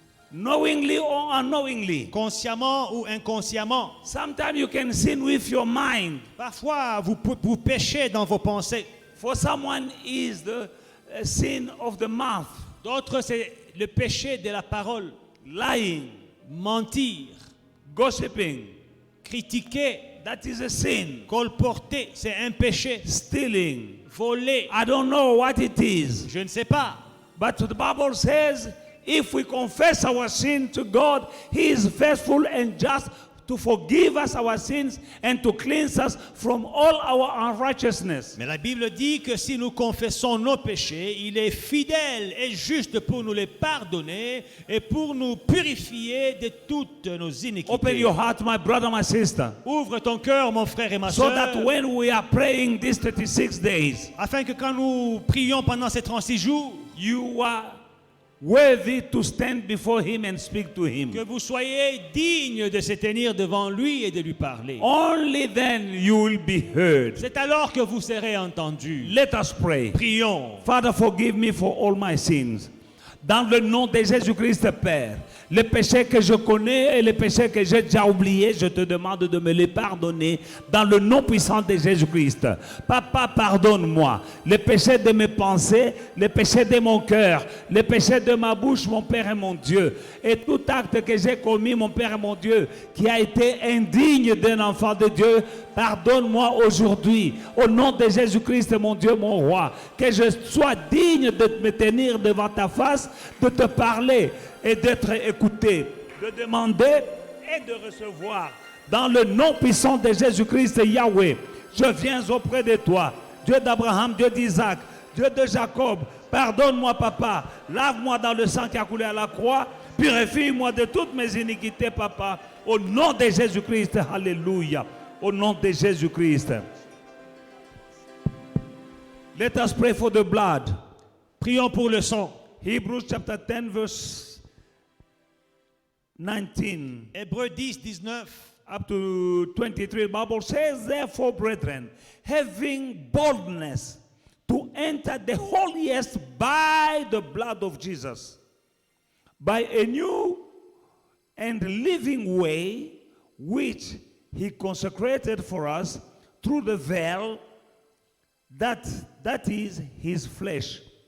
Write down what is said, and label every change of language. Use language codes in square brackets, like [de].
[en] knowingly or unknowingly. [fr] consciemment ou inconsciemment. [en] Sometimes you can sin with your mind. [fr] Parfois, vous péchez dans vos pensées. [en] For someone is the sin of the mouth, [fr] D'autres, c'est le péché de la parole. [en] lying, [fr] Mentir, [en] gossiping. [fr] critiquer, [en] That is a sin. [fr] colporter, c'est un péché. [en] Stealing. [fr] Voler, [en] I don't know what it is. [fr] je ne sais pas. [en] But the Bible says, if we confess our sin to God, he is faithful and just to forgive us our sins and to cleanse us from all our unrighteousness. [fr] Mais la Bible dit que si nous confessons nos péchés, il est fidèle et juste pour nous les pardonner et pour nous purifier de toutes nos iniquités. [en] Open your heart, my brother, my sister, [fr] Ouvre ton cœur, mon frère et ma [en] so [fr] soeur, [en] that when we are praying these 36 days, [fr] afin que quand nous prions pendant ces 36 jours, [en] you are worthy to stand before him and speak to him. [fr] que vous soyez dignes de se tenir devant lui et de lui parler. [en] Only then you will be heard. [fr] C'est alors que vous serez entendus. [en] Let us pray. [fr] Prions. [en] Father, forgive me for all my sins. [fr] Dans le nom de Jésus-Christ, Père, les péchés que je connais et les péchés que j'ai déjà oubliés, je te demande de me les pardonner dans le nom puissant de Jésus-Christ. Papa, pardonne-moi les péchés de mes pensées, les péchés de mon cœur, les péchés de ma bouche, mon Père et mon Dieu. Et tout acte que j'ai commis, mon Père et mon Dieu, qui a été indigne d'un enfant de Dieu, pardonne-moi aujourd'hui, au nom de Jésus-Christ, mon Dieu, mon roi, que je sois digne de me tenir devant ta face, de te parler et d'être écouté, de demander et de recevoir. Dans le nom puissant de Jésus-Christ, Yahweh, je viens auprès de toi, Dieu d'Abraham, Dieu d'Isaac, Dieu de Jacob. Pardonne-moi, Papa, lave-moi dans le sang qui a coulé à la croix, purifie-moi de toutes mes iniquités, Papa, au nom de Jésus-Christ, alléluia. Au nom de Jésus-Christ. [en] Let us pray for the blood. [fr] Prions pour le sang. [en] Hebrews chapter 10 verse 19 [fr] Hébreux 10, 19. [en] up to 23. The Bible says, therefore, brethren, having boldness to enter the holiest by the blood of Jesus, by a new and living way, which he consecrated for us through the veil, that is his flesh.